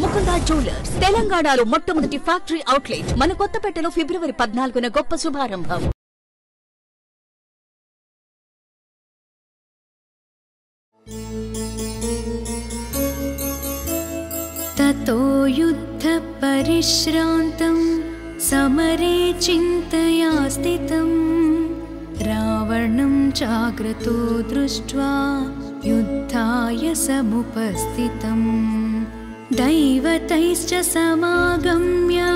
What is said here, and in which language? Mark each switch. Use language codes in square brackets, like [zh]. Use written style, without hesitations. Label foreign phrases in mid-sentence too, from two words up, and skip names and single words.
[te] గోల్కొండ జ్యువెలర్స్ తెలంగాణలో మొట్టమొదటి [en] factory outlet [te] మన కొత్తపేటలో ఫిబ్రవరి 14న గొప్ప శుభారంభం. [sa] ततो युद्ध परिश्रान्तं समरे चिन्तया स्थितं रावणं जाग्रतो दृष्ट्वा युद्धाय समुपस्थितं दैवतैश्च समागम्य